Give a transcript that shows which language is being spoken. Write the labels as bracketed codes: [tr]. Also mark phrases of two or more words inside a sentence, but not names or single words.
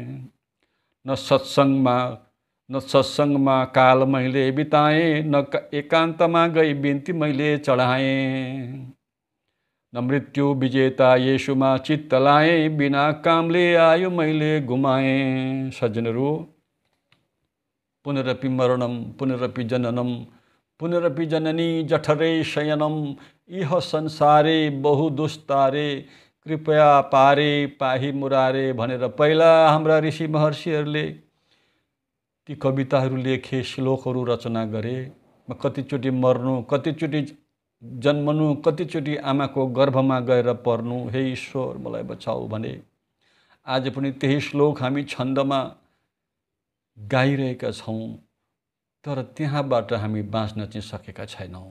[ne] न सत्संगमा काल मैले बिताएँ, न एकान्तमा गई बिन्ती मैले चढाएँ। न मृत्यु विजेता येशुमा चित्त लाएँ, बिना कामले आयु मैले गुमाएँ। सज्जनहरू, [sa] पुनरपि मरणम पुनरपि जननम पुनरपि जननी जठरे शयनम, इह संसारे बहु दुस्तारे, कृपया पारे पाही मुरारे [ne] भनेर पहिला हाम्रा ऋषि महर्षिहरूले ती कविताहरू लेखे, श्लोकहरू रचना गरे। म कतिचोटि मर्नु, कतिचोटि जन्मनु, कतिचोटि आमाको गर्भमा गएर पर्नु, हे ईश्वर मलाई बचाऊ भने आज पनि त्यही श्लोक हामी छन्दमा गाइरहेका छौं, तर त्यहाँबाट हामी बाँच्न चाहिँ सकेका छैनौं।